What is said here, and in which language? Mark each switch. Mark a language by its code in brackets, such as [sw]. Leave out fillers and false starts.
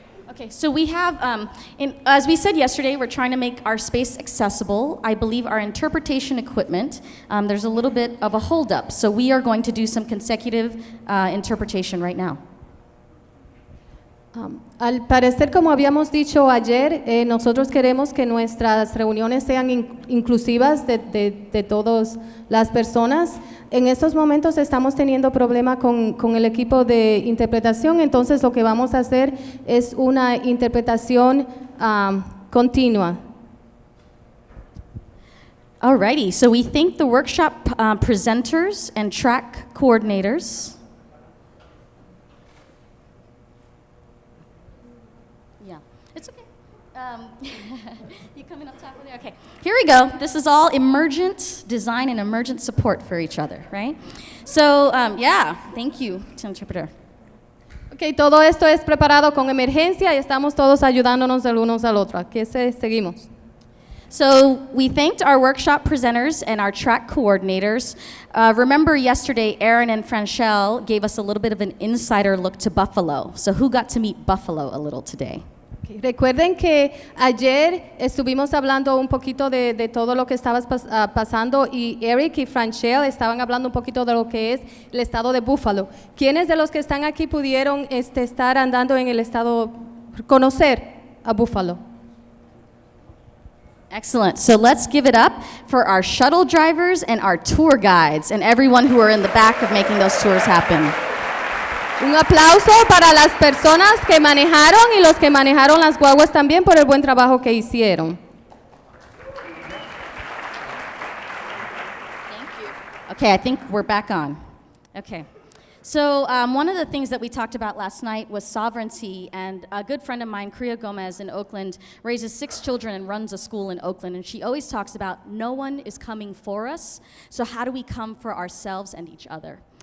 [en] Okay, so we have, as we said yesterday, we're trying to make our space accessible. I believe our interpretation equipment, there's a little bit of a holdup, so we are going to do some consecutive interpretation right now. [es] Al parecer, como habíamos dicho ayer, nosotros queremos que nuestras reuniones sean inclusivas de todas las personas. En estos momentos estamos teniendo problema con el equipo de interpretación, entonces lo que vamos a hacer es una interpretación continua. [en] Alrighty, so we thank the workshop presenters and track coordinators. It's okay. You coming up top of there? Okay. Here we go. This is all emergent design and emergent support for each other, right? So, yeah, thank you to interpreter. [es] Okay, todo esto es preparado con emergencia y estamos todos ayudándonos el unos al otro. Aquí seguimos. [en] So we thanked our workshop presenters and our track coordinators. Remember yesterday, Aaron and Franchelle gave us a little bit of an insider look to Buffalo. So who got to meet Buffalo a little today? Okay. [es] Recuerden que ayer estuvimos hablando un poquito de todo lo que estaba pasando y Eric y Franchelle estaban hablando un poquito de lo que es el estado de Buffalo. ¿Quiénes de los que están aquí pudieron estar andando en el estado, conocer a Buffalo? [en] Excellent. So let's give it up for our shuttle drivers and our tour guides and everyone who are in the back of making those tours happen. [es] Un aplauso para las personas que manejaron y los que manejaron las guaguas también por el buen trabajo que hicieron. [en] Thank you. Okay, I think we're back on. Okay. So one of the things that we talked about last night was sovereignty, and a good friend of mine, Kriya Gomez in Oakland, raises 6 children and runs a school in Oakland, and she always talks about no one is coming for us, so how do we come for ourselves and each other?